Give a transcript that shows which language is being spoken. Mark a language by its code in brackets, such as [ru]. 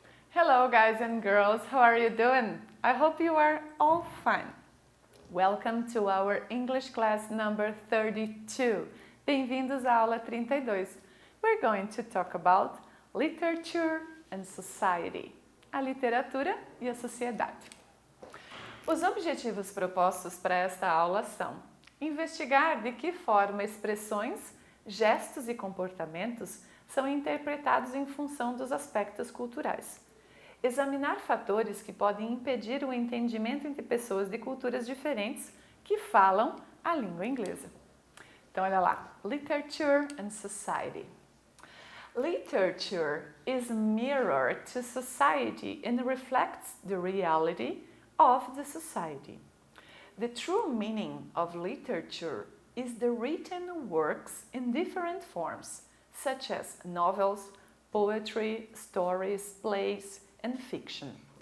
[en] Hello guys and girls, how are you doing? I hope you are all fine. Welcome to our English class number 32. [pt] Bem-vindos à aula 32. [en] We're going to talk about literature and society. [pt] A literatura e a sociedade. Os objetivos propostos para esta aula são investigar de que forma expressões, gestos e comportamentos são interpretados em função dos aspectos culturais. Examinar fatores que podem impedir o entendimento entre pessoas de culturas diferentes que falam a língua inglesa. Então, olha lá. [en] Literature and society. Literature is mirror to society and reflects the reality of the society. The true meaning of literature is the written works in different forms, such as novels, poetry, stories, plays, and fiction.